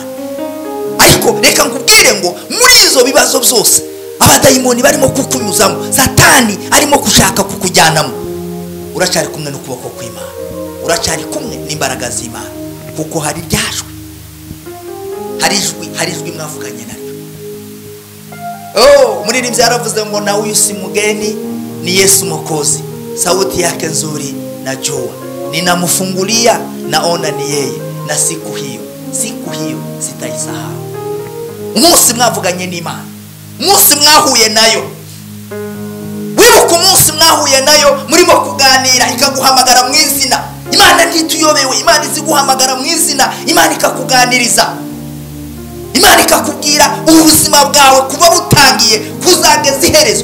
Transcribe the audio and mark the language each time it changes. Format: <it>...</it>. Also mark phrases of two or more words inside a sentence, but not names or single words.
<rw>Ariko reka nkubwire ngo muri izo bibazo byose abadayimoni barimo kukunyuzamo, Satani arimo gushaka kukujyanamo, uracyari kumwe n'ukuboko kw'Imana, uracyari kumwe n'imbaraga z'Imana, kuko hari ryajwe, hari ijwi mwavuganye naryo.</rw> <sw>Muririmbyi yaravuze ngo na huyu si mgeni, ni Yesu Mwokozi, sauti yake nzuri najua, ninamfungulia naona ni yeye, na siku hiyo sitaisahau.</sw> <rw>Umunsi mwavuganye n'Imana, umunsi mwahuye nayo, wibuka umunsi mwahuye nayo murimo kuganira, ikaguhamagara mu izina. Imana ntituyobewe, Imana izi guhamagara mu izina, Imana ikakuganiriza, Imana ikakubwira ubuzima bwawe kuba butangiye kuzageza iherezo.</rw>